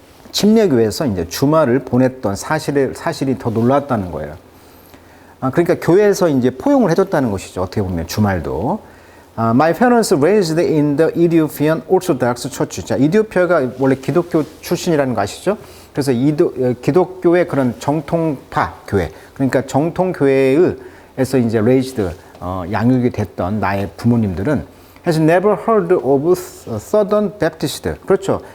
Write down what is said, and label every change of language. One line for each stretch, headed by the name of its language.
Korean: 침례교에서 이제 주말을 보냈던 사실이 더 놀랐다는 거예요. 그러니까 교회에서 이제 포용을 해줬다는 것이죠. 어떻게 보면 주말도.
English: My parents raised in the Ethiopian Orthodox Church.
Korean: 자, 이디오피아가 원래 기독교 출신이라는 거 아시죠? 그래서 기독교의 그런 정통파 교회, 그러니까 정통교회에서 이제 raised, 양육이 됐던 나의 부모님들은
English: has never heard of Southern Baptist.
Korean: 그렇죠.